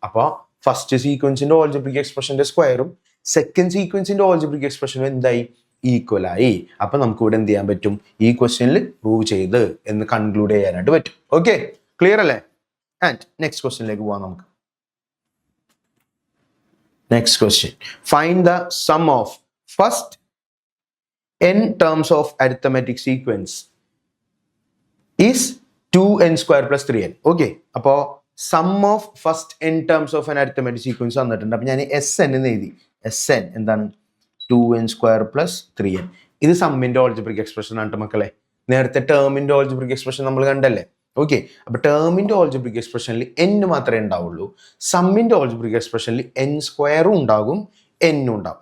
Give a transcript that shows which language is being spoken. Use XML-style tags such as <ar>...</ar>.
<ml>അപ്പോൾ first സീക്വൻസിന്റെ algebraic എക്സ്പ്രഷന്റെ സ്ക്വയറും second സീക്വൻസിന്റെ algebraic എക്സ്പ്രഷനും എന്തായി? ഈക്വൽ ആയി. അപ്പൊ നമുക്ക് ഇവിടെ എന്ത് ചെയ്യാൻ പറ്റും? ഈ ക്വസ്റ്റ്യനിൽ പ്രൂവ് ചെയ്ത് എന്ന് കൺക്ലൂഡ് ചെയ്യാനായിട്ട് പറ്റും. ഓക്കെ, ക്ലിയർ അല്ലേ? ആൻഡ് നെക്സ്റ്റ് ക്വസ്റ്റ്യനിലേക്ക് പോവാം നമുക്ക്.</ml> <en>Next question. Find the sum of first n terms of arithmetic sequence is 2n square plus 3n. Okay.</en> <ml>അപ്പോൾ some of first n terms of</ml> <en>an arithmetic sequence</en> <ml>തന്നിട്ടുണ്ട്. അപ്പോൾ ഞാൻ SN എന്ന് എഴുതി. SN എന്താണ്? 2n square plus 3n. ഇത് സമ്മിന്റെ algebraic expression ആണ് മക്കളെ. നേരത്തെ ടേമിന്റെ ഓൾജിബ്രിക് എക്സ്പ്രഷൻ നമ്മൾ കണ്ടല്ലേ. ഓക്കെ. അപ്പൊ ടേമിന്റെ ഓൾജിബ്രിക് എക്സ്പ്രഷനിൽ n മാത്രമേ ഉണ്ടാവുള്ളൂ. സമ്മിന്റെ ഓൾജിബ്രിക് എക്സ്പ്രഷനിൽ n സ്ക്വയറും ഉണ്ടാകും n ഉണ്ടാവും.</ml>